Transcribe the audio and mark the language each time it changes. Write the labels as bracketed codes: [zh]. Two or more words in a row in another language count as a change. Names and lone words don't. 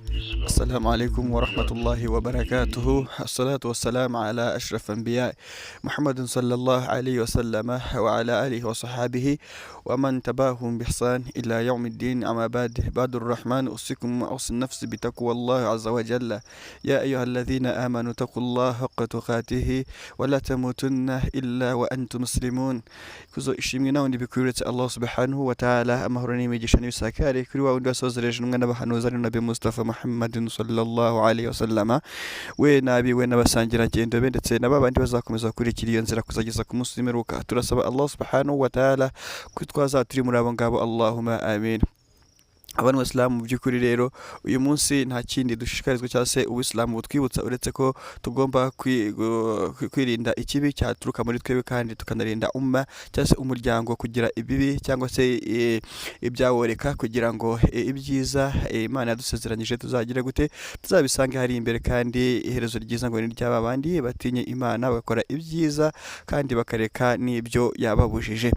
[ar] السلام عليكم ورحمة الله وبركاته. الصلاة والسلام على أشرف الأنبياء محمد صلى الله عليه وسلم وعلى آله وصحابه ومن تبعهم بإحسان إلى يوم الدين. أما بعد الرحمن أوصيكم وأوصي النفس بتقوى الله عز وجل. يا أيها الذين آمنوا اتقوا الله حق تقاته ولا تموتن إلا وأنتم مسلمون. [rw] Kuzo ishimwe nawe ndibikwiretse Allah [ar] سبحانه وتعالى, [rw] amahoro n'imigisha n'ibisakare kuri wa wundi wasozereje umwe n'abahanuzi ari Nabi Mustafa Muhammadin [ar] صلى الله عليه وسلم, [rw] we nabiwe n'abasangirangendo be ndetse n'abandi bazakomeza gukurikira iyo nzira kuzageza ku munsi w'imperuka. Turasaba Allah [ar] سبحانه وتعالى [rw] ko twazaturi muri abo ngabo, [ar] اللهم آمين. [rw] Abantu b'Islamu mu by'ukuri rero uyu munsi nta kindi dushishikarizwa cyangwa se Ubuislamu butwibutsa uretse ko tugomba kwirinda ikibi cyaturuka muri twebwe kandi tukanarinda umma cyangwa se umuryango kugira ibibi cyangwa se ibyaworeka, kugira ngo ibyiza Imana yadusezeranyije tuzagira gute tuzabisange hari imbere, kandi iherezo ryiza ngo ni ry'aba bandi batinye Imana bagakora ibyiza kandi bakareka n'ibyo yababujije.